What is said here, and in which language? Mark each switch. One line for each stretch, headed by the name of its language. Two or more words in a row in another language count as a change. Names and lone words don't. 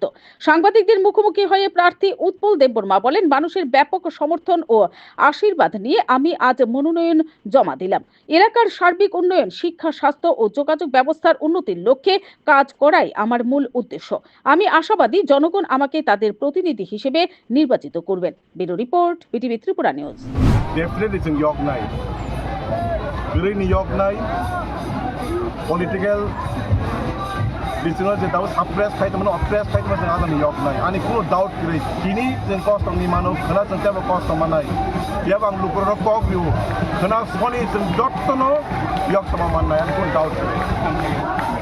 Bangla: সাংবাদিকদের মুখোমুখি হয়ে প্রার্থী উৎপল দেববর্মা বলেন, মানুষের ব্যাপক সমর্থন ও আশীর্বাদ নিয়ে আমি আজ মনোনয়ন জমা দিলাম। এলাকার সার্বিক উন্নয়ন, শিক্ষা, স্বাস্থ্য ও যোগাযোগ ব্যবস্থার উন্নতির লক্ষ্যে কাজ করাই আমার মূল উদ্দেশ্য। আমি আশাবাদী জনগণ আমাকে তাদের প্রতিনিধি হিসেবে নির্বাচিত করবেন। ব্যুরো রিপোর্ট, বিটিভি ত্রিপুরা নিউজ।
Kok Borok: Definitely जों यगनाय ओरैनो यगनाय पलिटिकल बिथिङाव जे दाबो साप्रेस खायदोंमोन अप्रेस खायदोंमोन जों आदानि यगनाय आंनि खुनु डाउट गैयै दिनै जों कस्तमनि मानव खोना जों जेबो कस्त मानाय बेयाव आं लुकुरनो कक बिउ खोना सनि जों जत्तनो यगसमा माननाय आंनि खुनु डाउट गैयै।